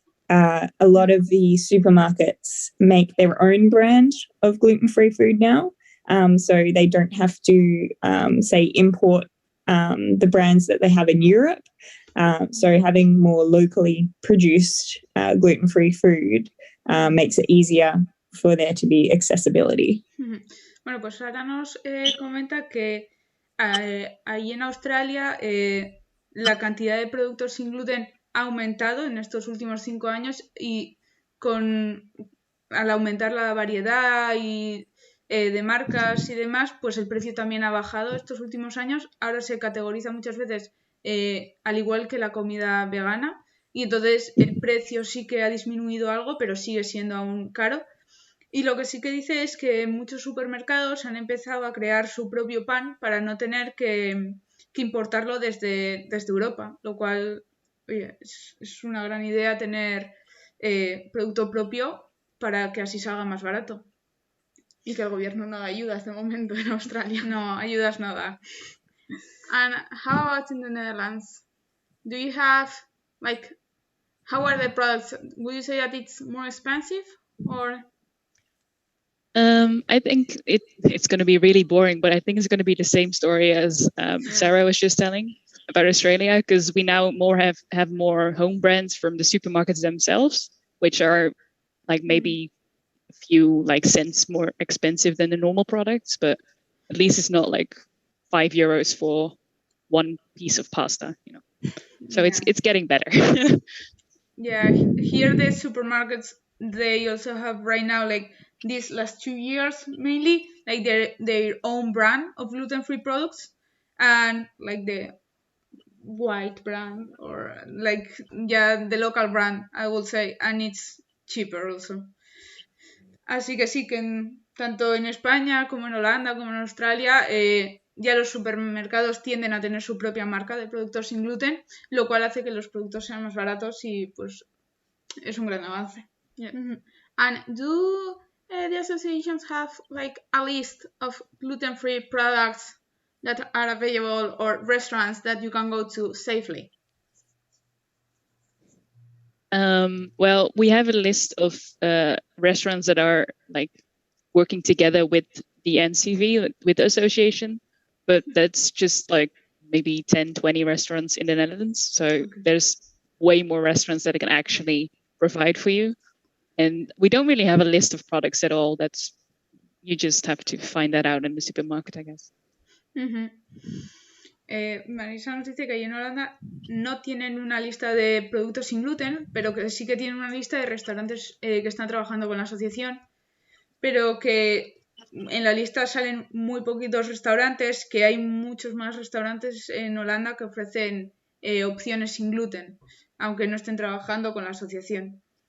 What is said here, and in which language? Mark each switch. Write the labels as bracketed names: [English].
[English] a lot of the supermarkets make their own brand of gluten-free food now. So they don't have to, say, import the brands that they have in Europe. So having more locally produced gluten-free food makes it easier for there to be accessibility. [Spanish] Bueno, pues Sara nos comenta que ahí en Australia la cantidad de productos sin gluten ha aumentado en estos últimos 5 años y al aumentar la variedad y de marcas y demás, pues el precio también ha bajado estos últimos años. Ahora se categoriza muchas veces al igual que la comida vegana y entonces el precio sí que ha disminuido algo, pero sigue siendo aún caro. Y lo que sí que dice es que muchos supermercados han empezado a crear su propio pan para no tener que importarlo desde Europa, lo cual oye, es una gran idea tener producto propio para que así salga más barato. Y que el gobierno no da ayudas de momento en Australia. No, ayudas no da. [English] And how about in the Netherlands? Do you have, like, how are the products? Would you say that it's more expensive or? I think it's going to be really boring, but I think it's going to be the same story as Sarah was just telling about Australia, because we now have more home brands from the supermarkets themselves, which are like maybe a few like cents more expensive than the normal products, but at least it's not like €5 for one piece of pasta, you know. So Yeah. it's getting better. Yeah, here the supermarkets, they also have right now, like these last 2 years mainly, like their own brand of gluten-free products, and like the white brand or like the local brand, I would say, and it's cheaper also. [Spanish] Así que sí, que tanto en España como en Holanda como en Australia ya los supermercados tienden a tener su propia marca de productos sin gluten, lo cual hace que los productos sean más baratos y pues es un gran avance. [English] Yeah. Mm-hmm. And do the associations have like a list of gluten-free products that are available or restaurants that you can go to safely? Well, we have a list of restaurants that are like working together with the NCV, with the association, but that's just like maybe 10, 20 restaurants in the Netherlands. So there's way more restaurants that can actually provide for you. And we don't really have a list of products at all. You just have to find that out in the supermarket, I guess. Mm-hmm. [Spanish] Marisa nos dice que ahí en Holanda no tienen una lista de productos sin gluten, pero que sí que tienen una lista de restaurantes que están trabajando con la asociación, pero que en la lista salen muy poquitos restaurantes, que hay muchos más restaurantes en Holanda que ofrecen opciones sin gluten, aunque no estén trabajando con la asociación.